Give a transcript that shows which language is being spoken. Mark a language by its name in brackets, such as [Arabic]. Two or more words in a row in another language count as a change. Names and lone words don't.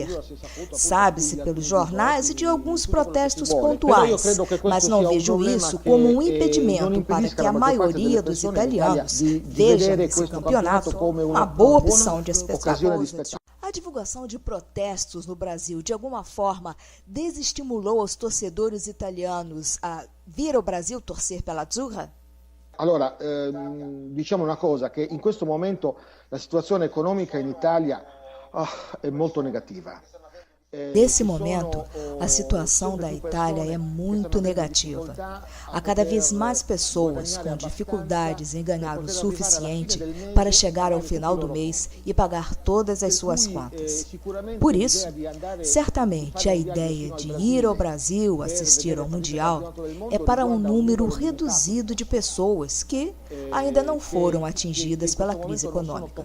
[Portuguese] Sabe-se pelos jornais e de alguns protestos pontuais, mas não vejo isso como um impedimento para que a maioria dos italianos veja nesse campeonato uma boa opção de espectáculo. A divulgação de protestos no Brasil, de alguma forma, desestimulou os torcedores italianos a vir ao Brasil torcer pela Azzurra? [Italian] Allora, diciamo una cosa, che in questo momento la situazione economica in Italia è molto negativa. [Portuguese] Nesse momento, a situação da Itália é muito negativa. Há cada vez mais pessoas com dificuldades em ganhar o suficiente para chegar ao final do mês e pagar todas as suas contas. Por isso, certamente a ideia de ir ao Brasil assistir ao Mundial é para um número reduzido de pessoas que ainda não foram atingidas pela crise econômica.